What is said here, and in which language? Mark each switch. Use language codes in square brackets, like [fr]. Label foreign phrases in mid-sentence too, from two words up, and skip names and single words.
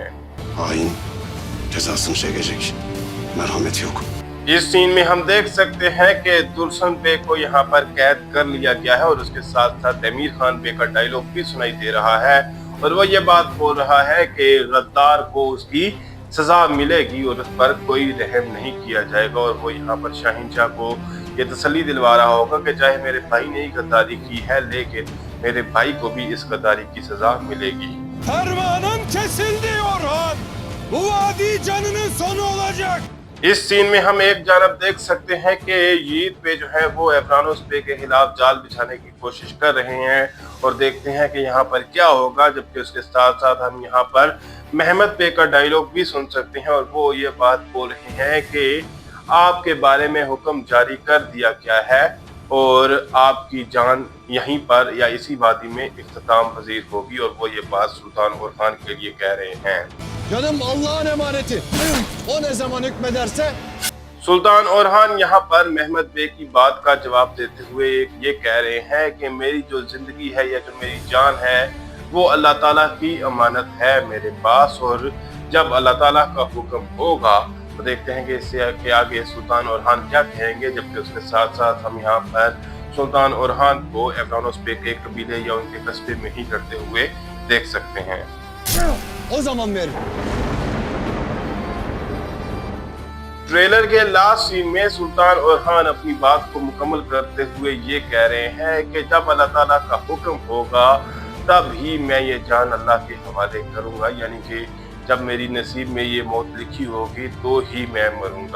[tr] Hain cezasını çekecek. Merhameti yok. [ur] اس سین میں ہم دیکھ سکتے ہیں کہ درسن بے کو یہاں پر قید کر لیا گیا ہے اور اس کے ساتھ ساتھ امیر خان بے کا ڈائیلاگ بھی سنائی دے رہا ہے اور وہ یہ بات بول رہا ہے کہ غدار کو اس کی سزا ملے گی اور اس پر کوئی رحم نہیں کیا جائے گا. اور وہ یہاں پر شاہین شاہ کو یہ تسلی دلوا رہا ہوگا کہ چاہے میرے بھائی نے ہی غداری کی ہے لیکن میرے بھائی کو بھی اس غداری کی سزا ملے گی. [tr] Fermanın kesildi Orhan. Bu vadi canının sonu olacak. [ur] اس سین میں ہم ایک جانب دیکھ سکتے ہیں کہ یید پے جو ہے وہ ایفرانوس پے کے خلاف جال بچھانے کی کوشش کر رہے ہیں اور دیکھتے ہیں کہ یہاں پر کیا ہوگا، جبکہ اس کے ساتھ ساتھ ہم یہاں پر محمد پے کا ڈائیلاگ بھی سن سکتے ہیں اور وہ یہ بات بول رہے ہیں کہ آپ کے بارے میں حکم جاری کر دیا گیا ہے اور آپ کی جان یہیں پر یا اسی وادی میں اختتام پذیر ہوگی. اور وہ یہ بات سلطان اورحان کے لیے کہہ رہے ہیں. [tr] Canım Allah'ın emaneti. O ne zaman hükmederse [ur] سلطان اورحان یہاں پر محمد بے کی بات کا جواب دیتے ہوئے یہ کہہ رہے ہیں کہ میری جو زندگی ہے یا جو میری جان ہے وہ اللہ تعالیٰ کی امانت ہے میرے پاس، اور جب اللہ تعالیٰ کا حکم ہوگا تو دیکھتے ہیں کہ اس سے کے آگے سلطان اورحان کیا کہیں گے. جبکہ اس کے ساتھ ساتھ ہم یہاں پر سلطان اورحان کو ایفرانوس بے کے قبیلے یا ان کے قصبے میں ہی کرتے ہوئے دیکھ سکتے ہیں. [tr] o zaman verin. [ur] ٹریلر کے [en] last scene [ur] میں سلطان اورحان اپنی بات کو مکمل کرتے ہوئے یہ کہہ رہے ہیں کہ جب اللہ تعالیٰ کا حکم ہوگا تب ہی میں یہ جان اللہ کے حوالے کروں گا، یعنی کہ جب میری نصیب میں یہ موت لکھی ہوگی تو ہی میں مروں گا.